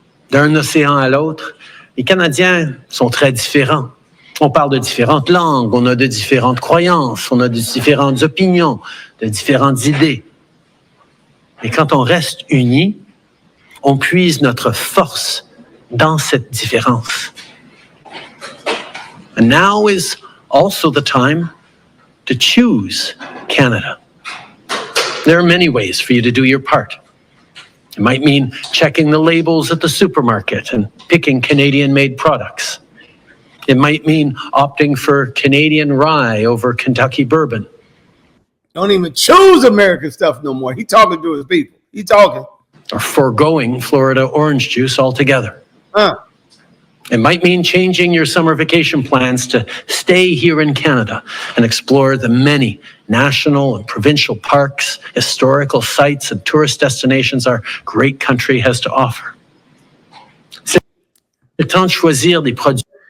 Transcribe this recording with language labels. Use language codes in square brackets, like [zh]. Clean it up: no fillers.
[fr] D'un océan à l'autre, les Canadiens sont très différents. On parle de différentes langues, on a de différentes croyances, on a de différentes opinions, de différentes idées. Mais quand on reste unis, on puise notre force dans cette différence. [en] And now is also the time to choose Canada. There are many ways for you to do your part. It might mean checking the labels at the supermarket and picking Canadian-made products. It might mean opting for Canadian rye over Kentucky bourbon. Don't even choose American stuff no more. He's talking to his people. He's talking. Or foregoing Florida orange juice altogether. It might mean changing your summer vacation plans to stay here in Canada and explore the many national and provincial parks, historical sites, and tourist destinations our great country has to offer. [fr] C'est le temps de choisir des produits.